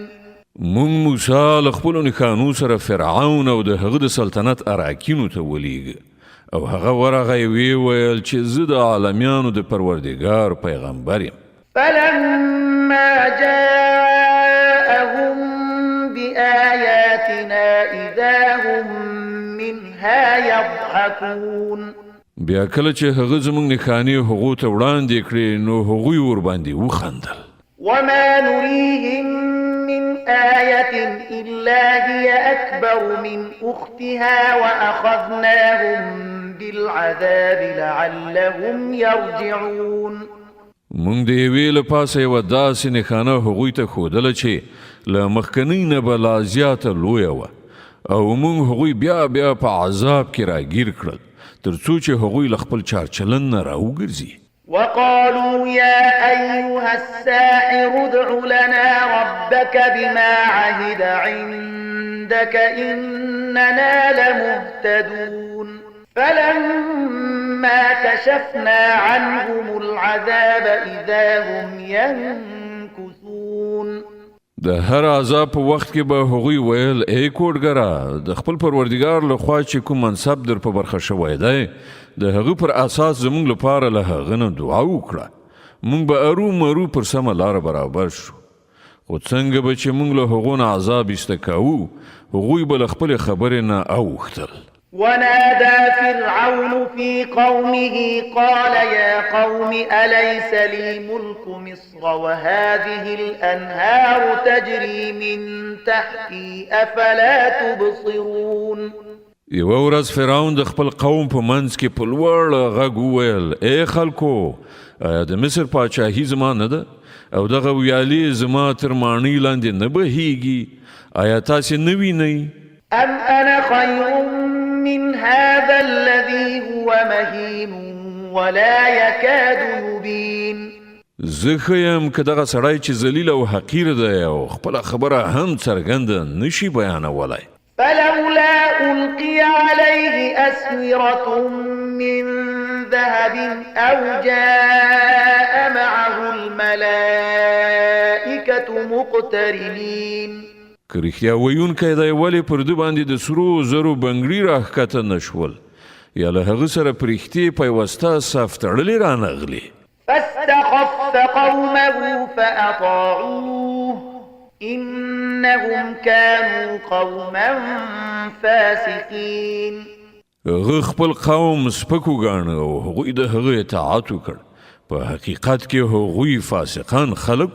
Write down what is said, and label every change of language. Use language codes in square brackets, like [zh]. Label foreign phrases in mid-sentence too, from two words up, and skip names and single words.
[ps] مونږ موسی له خپلو نښانو سره فرعون او د هغه د سلطنت اراکینو ته ولیږه او هغه ورغی ویې ویل چې زه د عالمیانو د پروردګار پیغمبر یم. [ar] فلما جاءهم بآياتنا إذا هم منها يضحكون. [ps] بیا کله چې هغه زموږ نښانې هغو ته وړاندې کړې نو هغوی ورباندې وخندل. [ar] وما نريهم من آية إلا هي أكبر من أختها وأخذناهم بالعذاب لعلهم يرجعون. [ps] مونږ د یوې له پاسه یوه داسې نښانه هغوی ته ښودله چې له مخکنۍ نه به لا زیاته لویه وه او مونږ هغوی بیا بیا په عذاب کې راګیر کړل تر څو چې هغوی له خپل چارچلن نه راوګرځي. [ar] وقالوا يا أيها الساحر ادع لنا ربك بما عهد عندك إننا لمهتدون. فلما كشفنا عنهم العذاب إذا هم ينكثون. [ps] د هر عذاب په وخت کې به هغوی ویل ای کوډګره د خپل پروردګار لخوا چې کوم منصب در په برخه شوی دی د هغه پر اساس زموږ لپاره له هغه نه دعا وکړه موږ به ارومرو پر سمه لاره برابر شو خو څنګه به چې موږ له هغو نه عذاب ایسته کوو هغوی به له خپلې خبرې نه اوښتل. [ar] ونادى فرعون في قومه قال يا قوم أليس لي ملك مصر وهذه الأنهار تجري من تحتي أفلا تبصرون. [ps] یوه ورځ فرعون د خپل قوم په منځ کې په لوړ غږ وویل ای خلکو آیا د مصر پاچاهي زما نه ده او دغه ویالې زما تر ماڼۍ لاندې نه بهیږي آیا تاسې نه وینئ؟ [ar] أم أنا خير من هذا الذي هو مهين ولا يكاد يبين. [ps] زه ښه یم که دغه سړی چې ذلیل او حقیر دی او خپله خبره هم څرګنده نشي بیانولی. [ar] فلولا ألقي عليه أسورة من ذهب أو جاء معه الملائكة مقترنين. [ps] که رښتیا ویونکی دی ولې پر ده باندې د سرو زرو بنګړي راښکته نه شول یا له هغه سره پرښتې پیوسته صف تړلې رانغلې. [ar] فاستخف قومه فأطاعوه إنهم كانوا قوما فاسقين. [ps] هغه خپل قوم سپک وګاڼه او هغوی د هغه اطاعت وکړ. په حقیقت کې هغوی فاسقان خلک وو.